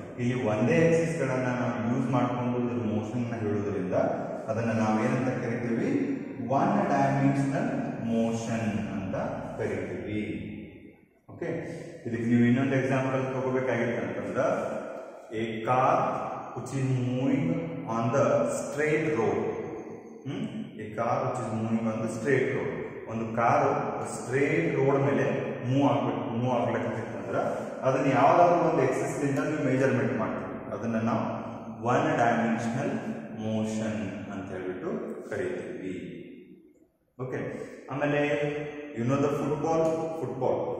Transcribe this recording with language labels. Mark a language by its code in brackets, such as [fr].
[kn] ಇಲ್ಲಿ ಒಂದೇ ಆಕ್ಸಿಸ್ ಗಳನ್ನ ನಾವು ಯೂಸ್ ಮಾಡ್ಕೊಂಡು ಇದ್ರ ಮೋಷನ್ ನ ಹೇಳುವುದರಿಂದ ಅದನ್ನ ನಾವೇನಂತ ಕರಿತೀವಿ? ಒನ್ ಡೈಮೆನ್ಷನಲ್ ಮೋಷನ್ ಅಂತ ಕರಿತೀವಿ. [en] okay, [kn] ಇದಕ್ಕೆ ನೀವು ಇನ್ನೊಂದು ಎಕ್ಸಾಂಪಲ್ ತಗೋಬೇಕಾಗಿತ್ತು ಅಂತಂದ್ರ, [en] A car which is moving on the straight road. A car which is moving on the straight road. [kn] ಒಂದು ಕಾರು ಸ್ಟ್ರೇಟ್ ರೋಡ್ ಮೇಲೆ ಮೂವ್ ಆಗ್ಲಿಕ್ಕೆ ಅಂದ್ರೆ ಅದನ್ನ ಯಾವ್ದಾದ್ರು ಒಂದು ಎಕ್ಸಿಸ್ ಇಂದ ನೀವು ಮೆಜರ್ಮೆಂಟ್ ಮಾಡ್ತೀವಿ. ಅದನ್ನ ನಾವು ಒನ್ ಡೈಮೆನ್ಷನಲ್ ಮೋಷನ್ ಅಂತ ಹೇಳ್ಬಿಟ್ಟು ಕರೀತೀವಿ. ಓಕೆ, ಆಮೇಲೆ ಇನ್ನೊಂದು ಫುಟ್ಬಾಲ್.